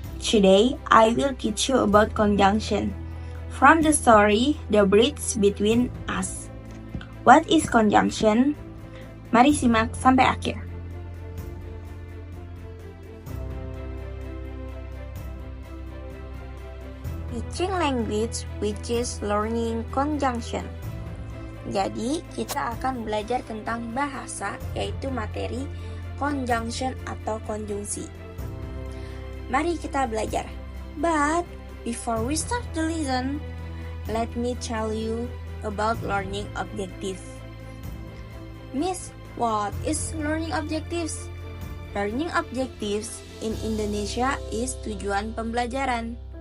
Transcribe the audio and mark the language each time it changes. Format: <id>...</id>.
<en>Today, I will teach you about conjunction. From the story, The Bridge Between Us. What is conjunction?</en> <id>Mari simak sampai akhir.</id> <en>Teaching language, which is learning conjunction.</en> <id>Jadi, kita akan belajar tentang bahasa, yaitu materi conjunction atau konjungsi. Mari kita belajar.</id> <en>But, before we start the lesson, let me tell you about learning objectives. Miss, what is learning objectives? Learning objectives in Indonesia is tujuan pembelajaran.</en>